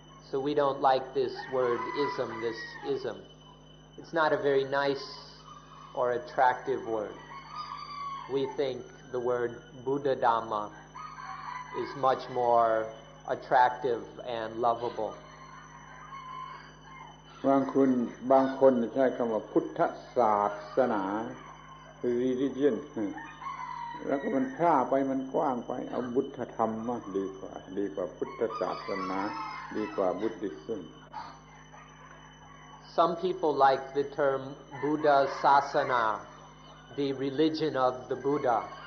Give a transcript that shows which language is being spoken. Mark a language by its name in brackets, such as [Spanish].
[English] So we don't like this word ism, this ism. It's not a very nice or attractive word. We think the word Buddha Dhamma is much more attractive and lovable. [Thai] บางคนใช้คำว่าพุทธศาสนา religion แล้วก็มันพร่าไปมันกว้างไปเอาบุตถธรรมมากดีกว่าพุทธศาสนาดีกว่า Buddhism. [English] Some people like the term Buddha Sasana, the religion of the Buddha.